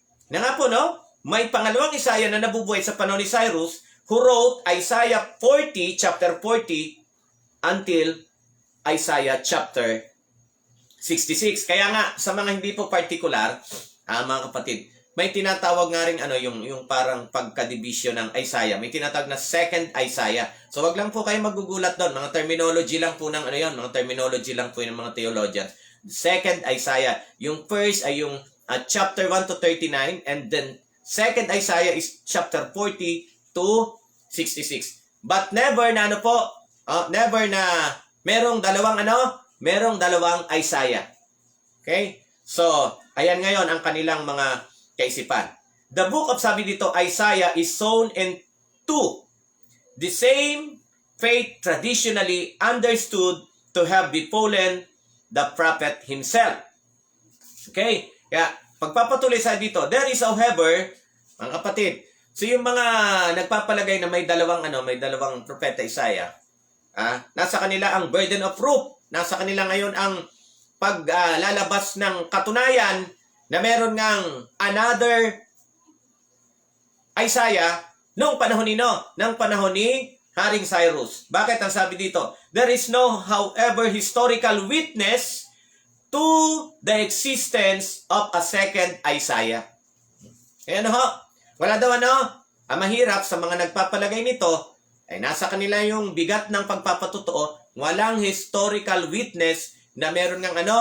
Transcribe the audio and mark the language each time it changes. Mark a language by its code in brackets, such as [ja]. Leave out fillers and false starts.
[tl] Na nga po, may pangalawang Isaiah na nabubuhay sa panahon ni Cyrus, [en] who wrote Isaiah 40, chapter 40, until Isaiah chapter 66. [tl] Kaya nga, sa mga hindi po particular, mga kapatid, may tinatawag nga rin yung parang pagka-division ng Isaiah. May tinatawag na second Isaiah. So wag lang po kayo magugulat doon. Mga terminology lang po ng mga terminology lang po ng mga theologians. [en] Second Isaiah. [tl] Yung first ay yung [en] chapter 1 to 39, and then second Isaiah is chapter 40 to 66. [tl] But never na never na merong dalawang Isaiah. Okay? So, ayan ngayon ang kanilang mga kaisipan. [en] The book of, [tl] sabi dito, [en] Isaiah is sown into the same faith traditionally understood to have befallen the prophet himself. Okay? [tl] Kaya, pagpapatuloy sa dito, [en] there is however, [tl] mga kapatid, so yung mga nagpapalagay na may dalawang propeta Isaiah, nasa kanila ang [en] burden of proof. [tl] Nasa kanila ngayon ang paglalabas ng katunayan na meron ngang another Isaiah nung panahon ni Haring Cyrus. Bakit ang sabi dito? [en] There is no, however, historical witness to the existence of a second Isaiah. [tl] Ayan wala daw ang mahirap sa mga nagpapalagay nito ay nasa kanila yung bigat ng pagpapatotoo, walang historical witness na meron ng